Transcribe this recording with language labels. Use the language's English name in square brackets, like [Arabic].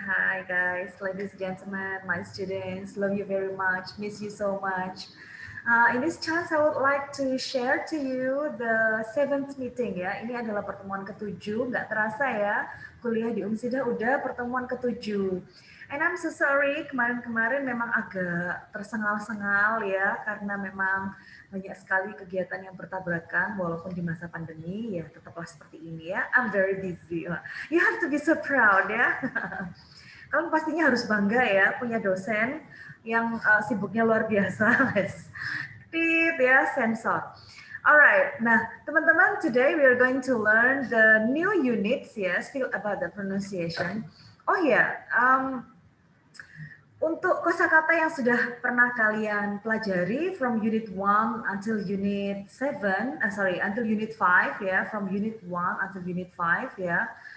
[English] Hi guys, ladies and gentlemen, my students. Love you very much. Miss you so much. In this chance, I would like to share to you the seventh meeting ya. [Indonesian] Ini adalah pertemuan ketujuh. Nggak terasa ya, kuliah di Umsidah udah pertemuan ketujuh. [English] And I'm so sorry, [Indonesian] kemarin-kemarin memang agak tersengal-sengal ya, karena memang banyak sekali kegiatan yang bertabrakan walaupun di masa pandemi ya tetaplah seperti ini ya. [English] I'm very busy. You have to be so proud ya. [Indonesian] Kalian pastinya harus bangga ya punya dosen yang sibuknya luar biasa. Tit ya sensor. [English] Alright, [Indonesian] nah teman-teman, [English] today we are going to learn the new units ya, still about the pronunciation. [Indonesian] Oh ya, untuk kosakata yang sudah pernah kalian pelajari [English] from unit 1 until unit 7, until unit 5 ya, from unit 1 until unit 5 ya.